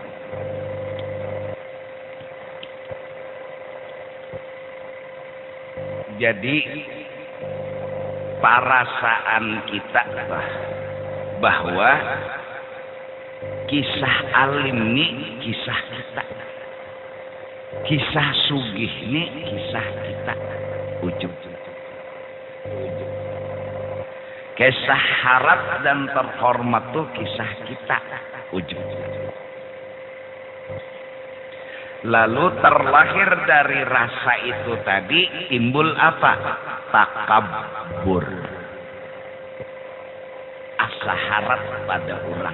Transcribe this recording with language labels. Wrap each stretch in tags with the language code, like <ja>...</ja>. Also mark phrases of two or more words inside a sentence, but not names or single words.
<id>Jadi perasaan kita bahwa kisah alim ini kisah kita, kisah sugih ini kisah kita, ujub. Kisah harap dan terhormat tuh kisah kita, ujub. Lalu terlahir dari rasa itu tadi timbul apa? Takabur. Asa harap pada orang.</id>